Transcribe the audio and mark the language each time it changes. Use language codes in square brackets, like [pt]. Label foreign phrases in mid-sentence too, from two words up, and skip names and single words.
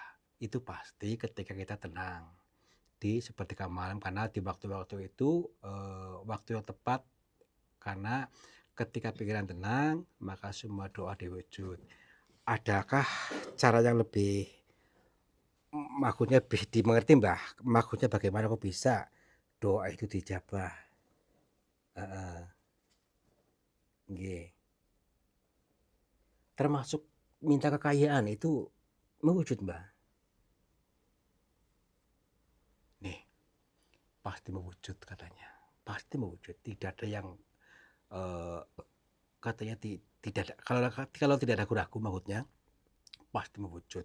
[id] Itu pasti ketika kita tenang di sepertiga malam karena di waktu-waktu itu waktu yang tepat karena ketika pikiran tenang maka semua doa diwujud. Adakah cara yang lebih maksudnya dimengerti, Mbah? Maksudnya bagaimana kok bisa doa itu dijabah? Heeh, nggih. Termasuk minta kekayaan itu mewujud, Mbah? Nih, pasti mewujud katanya. Pasti mewujud. Tidak ada yang eee, katanya tidak ada kalau tidak ada ragu-ragu maksudnya pasti mewujud.